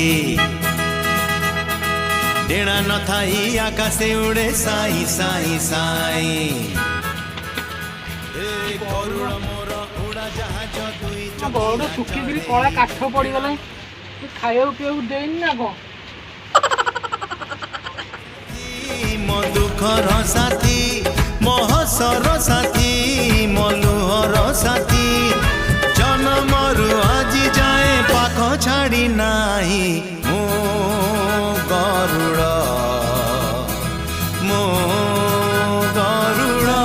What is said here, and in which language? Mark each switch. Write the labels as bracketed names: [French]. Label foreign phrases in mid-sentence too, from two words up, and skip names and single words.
[Odia] ଡେଣା ନ ଥାଇ ଆକାଶେ ଉଡ଼େ ସାଇ ସାଇ ସାଇ ଗରୁଡ଼ ମୋର ଉଡ଼ ଜାହାଜ ଦୁଇ ବଡ଼ ଶୁଖିକିରି କଳା କାଠ ପଡ଼ିଗଲାଣି ଖାଇବାକୁ ପିଇବାକୁ ଦେଇନି ନା କଣ ମୋ ଦୁଃଖର ସାଥୀ ମୋ ହସର ସାଥୀ ମୋ ଲୁହର ସାଥୀ ଜନମରୁ ଆଜି ଯାଏ ପାଖ ଛାଡ଼ି ନାହିଁ ମୋ ଗରୁଡ଼ ମୋ ଗରୁଡ଼